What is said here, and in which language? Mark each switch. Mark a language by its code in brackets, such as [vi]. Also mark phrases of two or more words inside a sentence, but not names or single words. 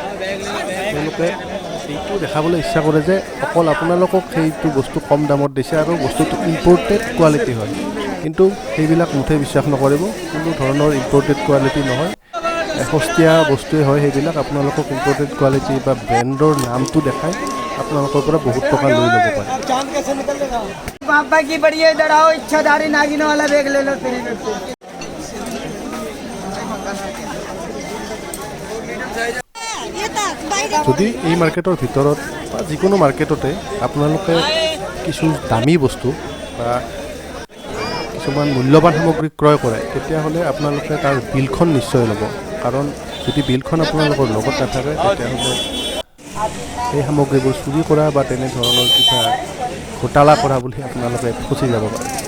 [as] এইটো দেখাবলৈ ইচ্ছা কৰে যে অকল আপোনালোকক সেইটো বস্তু কম দামত দিছে আৰু বস্তুটো [en] imported quality [as] হয়, কিন্তু সেইবিলাক মুঠেই বিশ্বাস নকৰিব। কোনো ধৰণৰ [en] imported quality [as] নহয়, সস্তীয়া বস্তুৱে হয় সেইবিলাক। আপোনালোকক [en] imported quality [as] বা ব্ৰেণ্ডৰ নামটো দেখাই আপোনালোকৰ পৰা বহুত টকা লৈ ল'ব পাৰে। [hi] पापा की बढ़िया इधर आओ, इच्छाधारी नागिन वाला बैग ले लो तेरे में से। [as] যদি এই মাৰ্কেটৰ ভিতৰত বা যিকোনো মাৰ্কেটতে আপোনালোকে কিছু দামী বস্তু বা কিছুমান মূল্যৱান সামগ্ৰী ক্ৰয় কৰে তেতিয়াহ'লে আপোনালোকে তাৰ বিলখন নিশ্চয় ল'ব, কাৰণ যদি বিলখন আপোনালোকৰ লগত নাথাকে তেতিয়াহ'লে এই সামগ্ৰীবোৰ চুৰি কৰা বা তেনেধৰণৰ কিবা ঘোটালা কৰা বুলি আপোনালোকে ফচি যাব পাৰে।